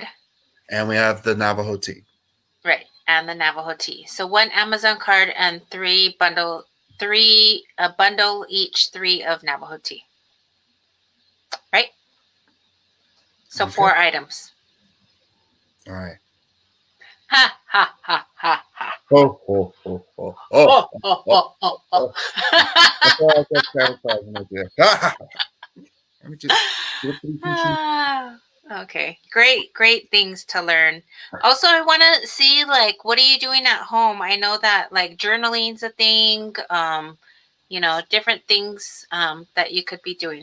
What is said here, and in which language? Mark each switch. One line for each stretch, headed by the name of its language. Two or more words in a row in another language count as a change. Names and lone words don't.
English: And we have the Navajo Tea. Right. And the Navajo Tea. So one Amazon card and a bundle each, 3 of Navajo Tea. Right? So Okay. 4 items. All right. Ha, ha, ha, ha, ha. Ho, ho, ho, ho, ho, Oh, oh, ho, oh, oh, oh. ho. That's why I said Santa Claus when I did. Let me just get a pretty Okay, great things to learn. Also, I want to see, like, what are you doing at home? I know that, like, journaling's a thing, different things that you could be doing.